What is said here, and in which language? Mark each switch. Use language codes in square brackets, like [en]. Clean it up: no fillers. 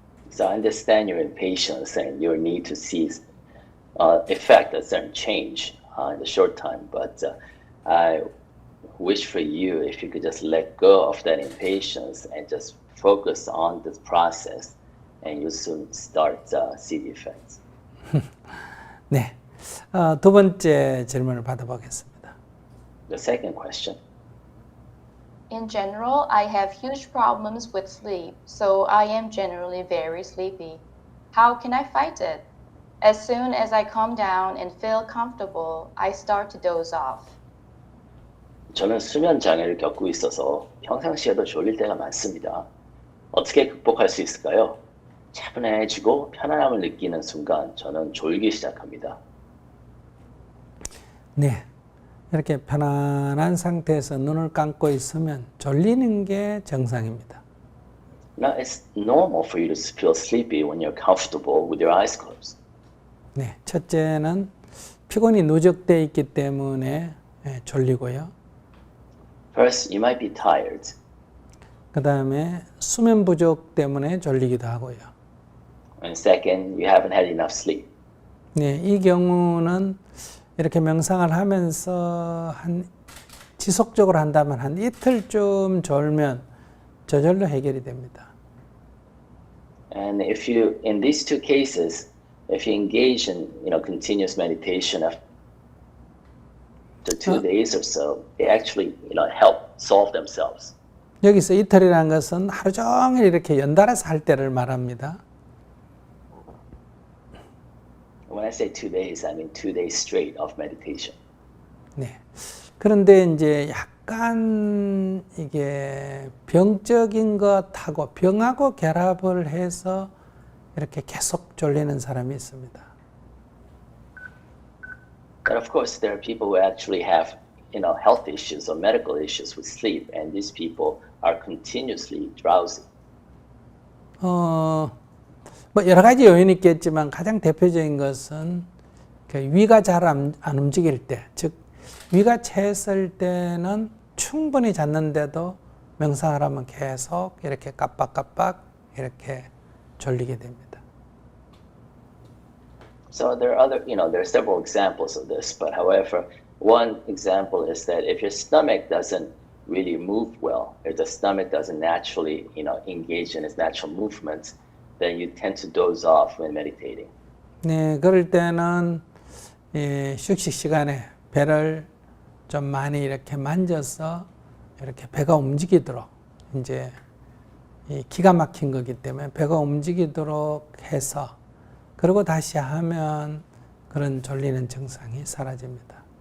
[en] So I understand your impatience and your need to see effect a certain change in the short time, but I wish for you if you could just let go of that impatience and just focus on this process, and you'll soon start see the effects. [ko] 네, 두 번째 질문을 받아보겠습니다. [en] The second question. In general, I have huge problems with sleep, so I am generally very sleepy. How can I fight it? As soon as I calm down and feel comfortable, I start to doze off. [ko] 저는 수면 장애를 겪고 있어서 평상시에도 졸릴 때가 많습니다. 어떻게 극복할 수 있을까요? 차분해지고 편안함을 느끼는 순간 저는 졸기 시작합니다. 네, 이렇게 편안한 상태에서 눈을 감고 있으면 졸리는 게 정상입니다. [en] Now, it's normal for you to feel sleepy when you're comfortable with your eyes closed. [ko] 네, 첫째는 피곤이 누적되어 있기 때문에 졸리고요. [en] First, you might be tired. [ko] 그 다음에 수면 부족 때문에 졸리기도 하고요. [en] And second, you haven't had enough sleep. [ko] 네, 이 경우는 이렇게 명상을 하면서 지속적으로 한다면 한 이틀쯤 졸면 저절로 해결이 됩니다. [en] And if you, in these two cases, if you engage in, continuous meditation after 2 days or so, they actually, help solve themselves. [ko] 여기서 이틀이라는 것은 하루 종일 이렇게 연달아서 할 때를 말합니다. [en] When I say 2 days, I mean 2 days straight of meditation. [ko] 네. 그런데 이제 약간 이게 병적인 것하고 병하고 결합을 해서 이렇게 계속 졸리는 사람이 있습니다. [en] But of course, there are people who actually have health issues or medical issues with sleep, and these people are continuously drowsy. [ko] 뭐 여러 가지 요인이 있겠지만 가장 대표적인 것은 그 위가 잘 안 움직일 때, 즉 위가 채했을 때는 충분히 잤는데도 명상하라면 계속 이렇게 깜빡깜빡 이렇게 졸리게 됩니다. [en] So there are several examples of this, but however, one example is that if your stomach doesn't really move well, if the stomach doesn't naturally, engage in its natural movements, then you tend to doze off when meditating. [ko] 네, 그럴 때는 휴식 시간에 배를 좀 많이 이렇게 만져서 이렇게 배가 움직이도록 이제 이 기가 막힌 거기 때문에 배가 움직이도록 해서 그리고 다시 하면 그런 졸리는 증상이 사라집니다.